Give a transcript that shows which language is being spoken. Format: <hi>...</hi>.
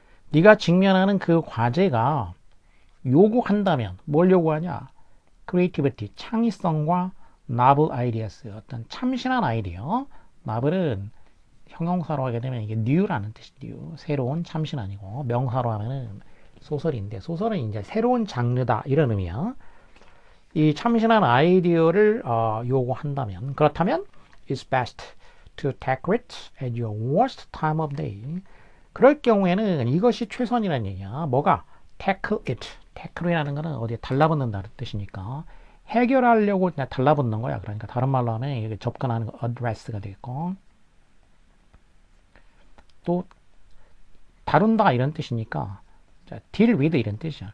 <ko>네가 직면하는 그 과제가 요구한다면 뭘 요구하냐? creativity, 창의성과 novel ideas, 어떤 참신한 아이디어. novel은 형용사로 하게 되면 이게 new라는 뜻이 new, 새로운 참신한이고 명사로 하면은 소설인데 소설은 이제 새로운 장르다 이런 의미야. 이 참신한 아이디어를 요구한다면 그렇다면</ko> <en>it's best to tackle it at your worst time of day.</en> <ko>그럴 경우에는 이것이 최선이라는 얘기야. 뭐가? tackle it. tackle이라는 거는 어디에 달라붙는다는 뜻이니까 해결하려고 그냥 달라붙는 거야. 그러니까 다른 말로 하면 이게 접근하는 거 address가 되겠고 또 다룬다 이런 뜻이니까 deal with 이런 뜻이야.</ko>